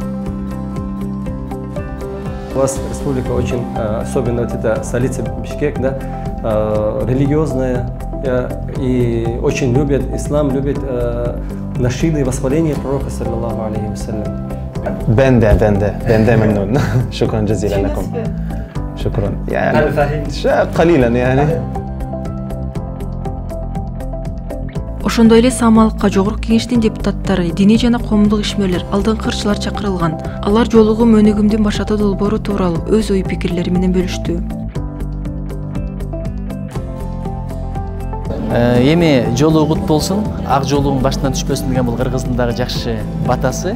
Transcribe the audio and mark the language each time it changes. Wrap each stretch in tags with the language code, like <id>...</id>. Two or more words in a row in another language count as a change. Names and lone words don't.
<ru>У вас республика очень, особенно вот эта столица Бишкек, да, религиозная, и очень любят ислам, любят нашиды, восхваления пророка,</ru> <ar>صلى الله عليه وسلم.</ar> <fa>بنده ممنون</fa> <ar>شكرا جزيلا لكم شكرا يعني قليلا يعني.</ar> <ky>Ошондой эле Самалыкка жогорку кеңештин депутаттары, диний жана коомдук ишмерлер, алдыңкы ырчылар чакырылган. Алар жоолугу өнүгүмдүн башаты долбоору тууралуу өз ой пикирлери менен бөлүштү. Эми жоолугу кут болсун, ак жоолугун башынан түшпөсүн деген бул кыргыздын дагы жакшы батасы.</ky>